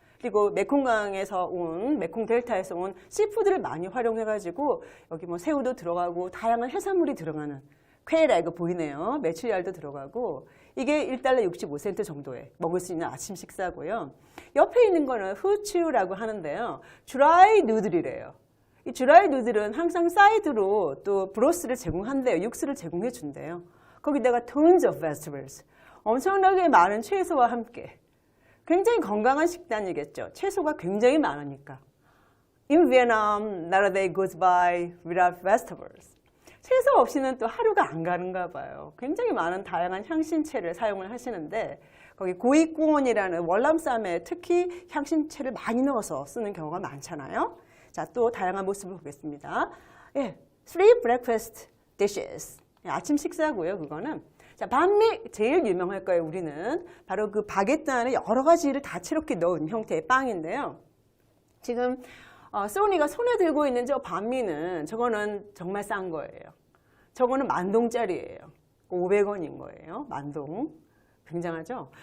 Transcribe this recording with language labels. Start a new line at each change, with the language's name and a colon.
Korean: 그리고 메콩강에서 온 메콩 델타에서 온 씨푸드를 많이 활용해가지고 여기 뭐 새우도 들어가고 다양한 해산물이 들어가는 퀘라 이거 보이네요. 메추리알도 들어가고 이게 $1.65 정도에 먹을 수 있는 아침 식사고요. 옆에 있는 거는 후추라고 하는데요. 드라이 누들이래요. 이 드라이 누들은 항상 사이드로 또 브로스를 제공한대요. 육수를 제공해 준대요. 거기다가
English: tons of vegetables.
Korean: 엄청나게 많은 채소와 함께. 굉장히 건강한 식단이겠죠. 채소가 굉장히 많으니까.
English: In Vietnam, not a day goes by without vegetables.
Korean: 채소 없이는 또 하루가 안 가는가 봐요. 굉장히 많은 다양한 향신채를 사용을 하시는데 거기 고이꾸온이라는 월남쌈에 특히 향신채를 많이 넣어서 쓰는 경우가 많잖아요. 자, 또 다양한 모습을 보겠습니다.
English: 예, three breakfast dishes.
Korean: 아침 식사고요, 그거는. 자, 반미 제일 유명할 거예요, 우리는. 바로 그 바게트 안에 여러 가지를 다채롭게 넣은 형태의 빵인데요. 지금 소니가 손에 들고 있는 저 반미는 저거는 정말 싼 거예요. 저거는 만동짜리예요. 500원인 거예요. 만동. 굉장하죠?